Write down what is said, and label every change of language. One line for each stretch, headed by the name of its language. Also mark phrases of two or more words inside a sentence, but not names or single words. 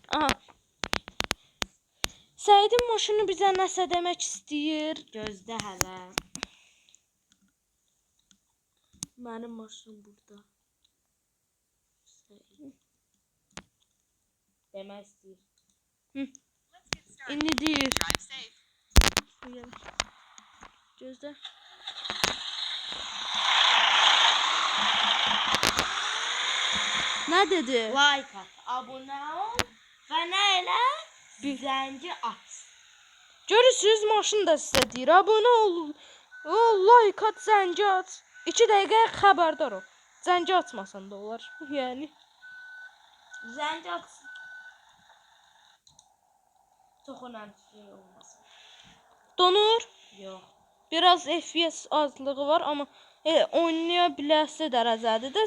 Azerbaijani: Aha. Səidin maşını bizə nəsə demək istəyir. gözdə hələ. Mənim maşınım burada. Demək istəyir.
English: Let's get started.
Azerbaijani: İndi deyir.
English: Drive safe.
Azerbaijani: Gözlə. Nə dedi? Like at, abunə ol və nə elə? Zəngi aç. Görürsüz, maşın da sizə deyir. Abunə olun. Like at, zəngi aç. 2 dəqiqə xəbərdar ol. Zəngi açmasan da olar. Yəni Zənci atsın. Çox önəmli şey olmasın. donur. Yox. Biraz FPS azlığı var, amma oynaya biləsi dərəcədir də.